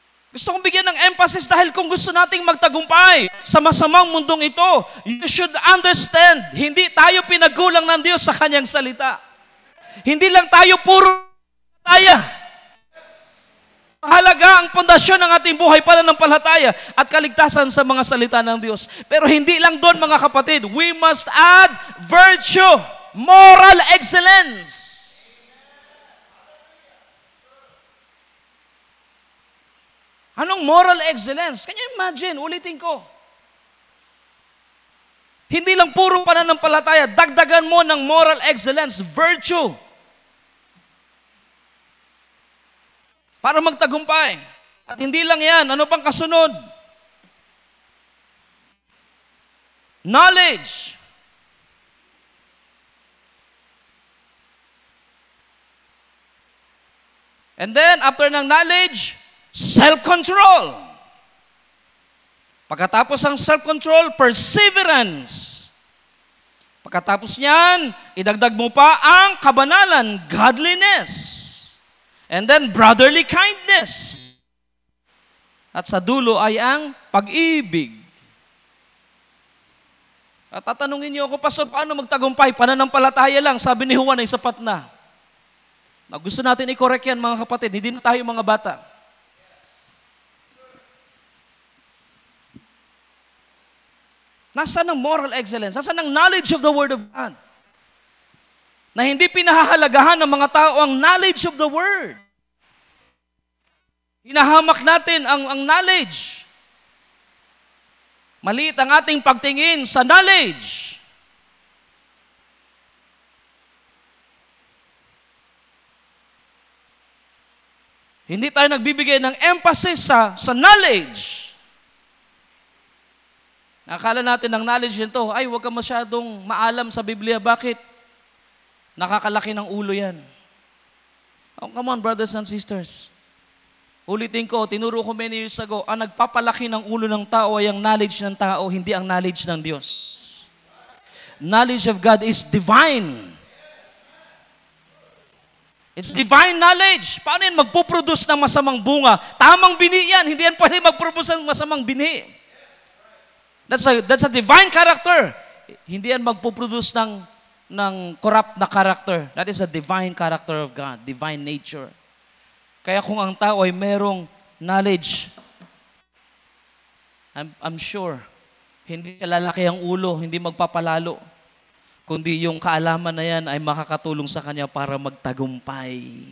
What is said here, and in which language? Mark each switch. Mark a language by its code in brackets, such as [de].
[tl] Gusto kong bigyan ng emphasis dahil kung gusto nating magtagumpay sa masamang mundong ito, [en] you should understand, [tl] hindi tayo pinagkulang ng Diyos sa Kanyang salita. Hindi lang tayo puro palataya. Mahalaga ang pundasyon ng ating buhay pananampalataya at kaligtasan sa mga salita ng Diyos. Pero hindi lang doon, mga kapatid. [en] We must add virtue, moral excellence. Anong moral excellence? Can you imagine? [tl] Ulitin ko. Hindi lang puro pananampalataya, dagdagan mo ng moral excellence, virtue. Para magtagumpay. At hindi lang yan. Ano pang kasunod? [en] Knowledge. And then, after ng knowledge, self-control. [tl] Pagkatapos ng self-control, perseverance. Pagkatapos niyan, idagdag mo pa ang kabanalan, godliness. [en] And then, brotherly kindness. [tl] At sa dulo ay ang pag-ibig. At tatanungin niyo ako, Pastor, paano magtagumpay? Pananampalataya lang. Sabi ni Juan ay sapat na. Gusto natin i-correct yan, mga kapatid. Hindi na tayo mga bata. Nasaan ang moral excellence? Nasaan ang [en] knowledge of the Word of God? [tl] Na hindi pinahahalagahan ng mga tao ang [en] knowledge of the Word. [tl] Hinahamak natin ang knowledge. Maliit ang ating pagtingin sa knowledge. Hindi tayo nagbibigay ng emphasis sa knowledge. Akala natin ng knowledge nito, ay huwag ka masyadong maalam sa Biblia. Bakit? Nakakalaki ng ulo yan. [en] Oh, come on, brothers and sisters. [tl] Ulitin ko, tinuro ko [en] many years ago, [tl] ang nagpapalaki ng ulo ng tao ay ang knowledge ng tao, hindi ang knowledge ng Diyos. [en] Knowledge of God is divine. It's divine knowledge. [tl] Paano yan magpuproduce ng masamang bunga? Tamang bini yan. Hindi yan pwede magproduce ng masamang bini. [en] That's a divine character. [tl] Hindi yan magpuproduce ng corrupt na character. [en] That is a divine character of God. Divine nature. [tl] Kaya kung ang tao ay merong knowledge, [en] I'm sure, [tl] hindi siya lalaki ang ulo, hindi magpapalalo, kundi yung kaalaman na yan ay makakatulong sa kanya para magtagumpay.